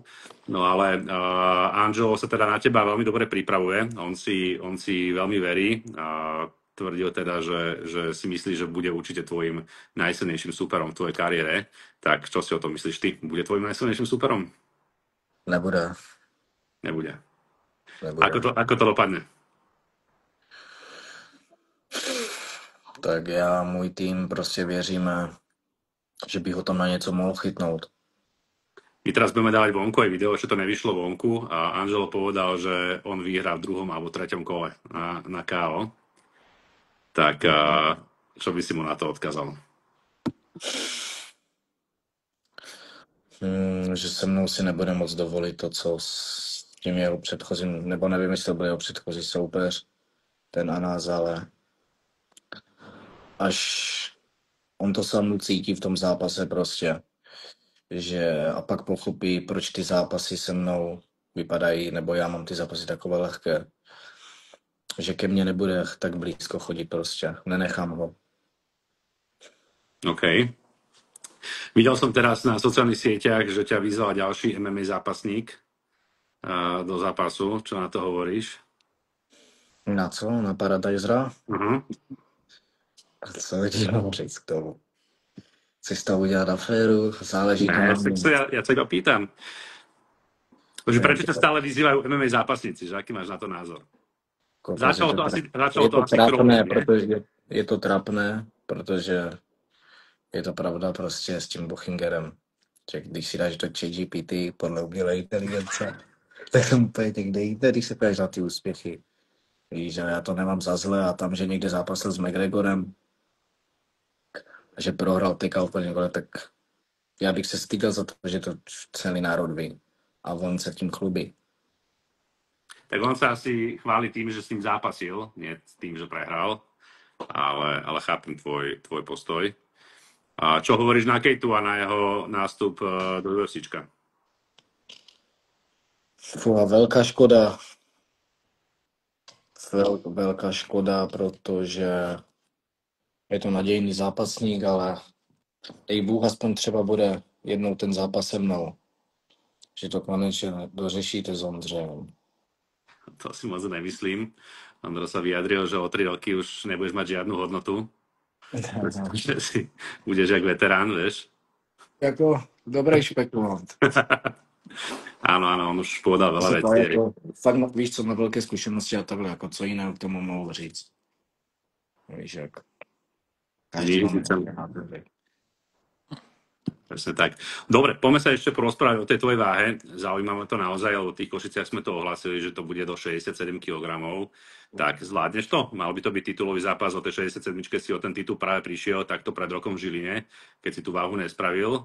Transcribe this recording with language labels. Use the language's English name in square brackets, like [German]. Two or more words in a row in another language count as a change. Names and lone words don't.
[Slovak] No ale Angelo sa teda na teba veľmi dobre pripravuje, on si veľmi verí a tvrdil teda, že si myslí, že bude určite tvojim najsilnejším superom v tvojej kariére. Tak čo si o tom myslíš ty? Bude tvojim najsilnejším superom? Nebude. Ako to dopadne? [Czech] Tak já, můj tým prostě věříme, že bych ho tam na něco mohl chytnout. [Slovak] My teraz budeme dávať vonku aj video, že to nevyšlo vonku a Angelo povedal, že on vyhrá v 2. alebo 3. kole na KO. Tak čo by si mu na to odkázal? [Czech] Že se mnou si nebude moc dovolit to, co s tím jeho předchozím, nebo nevím, jestli to byl jeho předchozí soupeř, ten Anas, ale až on to sám cítí v tom zápase prostě, že a pak pochopí, proč ty zápasy se mnou vypadají, nebo já mám ty zápasy takové lehké, že ke mně nebude tak blízko chodit prostě, nenechám ho. OK. [Slovak] Videl som teraz na sociálnych sieťach, že ťa vyzval ďalší MMA zápasník do zápasu. Čo na to hovoríš? [Czech] Na co? Na Paradisera? Uh-huh. A co ti mám říct k tomu? Chceš to udělat aféru? Záleží to Ne, na tak mě. [Slovak] ja sa iba pýtam. Takže [Czech] Ne, [Slovak] prečo ťa stále vyzývajú MMA zápasníci, že aký máš na to názor? [Czech] kokos, Začalo je to to asi krolom, trapné, [Slovak] nie? [Czech] protože je to trapné, protože je to pravda prostě s tím Buchingerem. Že když si dáš do ChatGPT podle umělé inteligence, tak tam úplně někde jinde, když se ptáš na ty úspěchy. Víš, že já to nemám za zle a tam, že někde zápasil s McGregorem, že prohrál tyka úplně vole, tak já bych se styděl za to, že to celý národ ví. A on se tím chlubí. [Slovak] Tak on sa asi chváli tým, že s ním zápasil, nie s tým, že prehral, ale chápem tvoj postoj. A čo hovoríš na Kejtu a na jeho nástup do UFCčka? Fú, [Czech] a velká škoda, velká škoda, protože je to nadějný zápasník, ale dej Bůh, aspoň třeba bude jednou ten zápas se mnou. Že to konečně dořešíte s Ondřejem. To si moc nemyslím. [Slovak] Ondro sa vyjadril, že o 3 roky už nebudeš mať žiadnu hodnotu. Že si budeš jak veterán, vieš. [Czech] Jako dobrý špekulant. [Slovak] Áno, áno, on už povedal veľa Si to vecí. [Czech] jako, fakt víš, co má velké zkušenosti a takhle, jako co jiného k tomu mohu říct. Víš, jak každý [Slovak] Nič, máme nič. [Czech] nějaké názory. [Slovak] Presne tak. Dobre, poďme sa ešte porozprávať o tej tvojej váhe. Zaujímavé to naozaj, lebo v tých Košiciach sme to ohlasili, že to bude do 67 kg. Tak zvládneš to? Mal by to byť titulový zápas o tej 67, si o ten titul práve prišiel takto pred rokom v Žiline, keď si tú váhu nespravil.